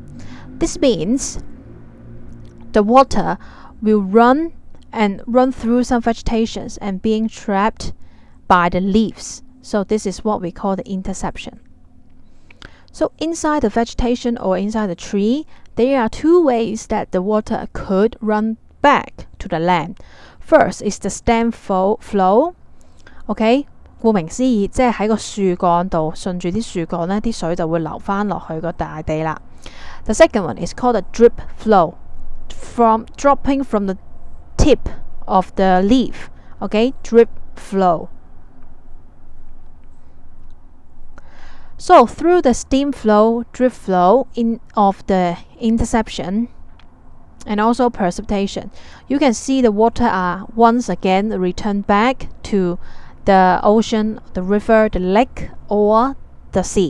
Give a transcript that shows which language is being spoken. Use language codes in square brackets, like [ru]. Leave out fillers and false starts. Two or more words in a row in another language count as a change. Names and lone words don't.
[en] This means the water will run and run through some vegetations and being trapped by the leaves. So this is what we call the interception. So inside the vegetation or inside the tree, there are two ways that the water could run back to the land. First is the stem flow. [yue] OK， 顧名思義，即係喺個樹幹度順住啲樹幹呢啲水就會流返落去個大地啦。 [en] The second one is called a drip flow, from dropping from the tip of the leaf. OK, drip flow. So through the stem flow, drip flow of the interception and also precipitation, you can see the water are once again returned back to the ocean, the river, the lake, or the sea.